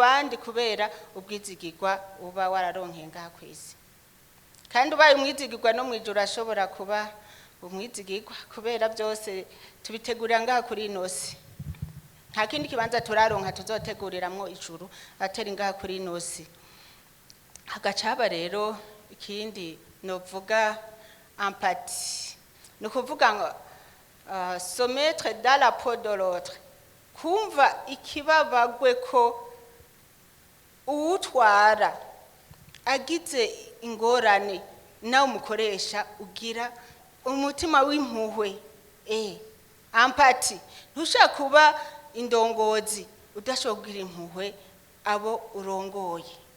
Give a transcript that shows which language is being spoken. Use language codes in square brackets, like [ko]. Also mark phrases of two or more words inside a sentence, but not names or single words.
[rn] bandi kubera ubwizigirwa uba wararonkeye ngaha kwisi kandi ubaye umwizigirwa no mwijuru ashobora kuba umwizigirwa kubera byose tubitegurira ngaha kuri inosi nta kindi kibanza turaronka tuzoteguriramwo ijuru atari ngaha kuri inosi hagacaba rero ikindi novuga empathie no kuvuga ngo [fr] se mettre dans la peau de l'autre [rn] kumva ikibabagwe ko uwutwara agize ingorane nawe umukoresha ugira umutima w'impuhwe empathie ntushaka kuba indongozi udashobora kugira impuhwe abo urongoye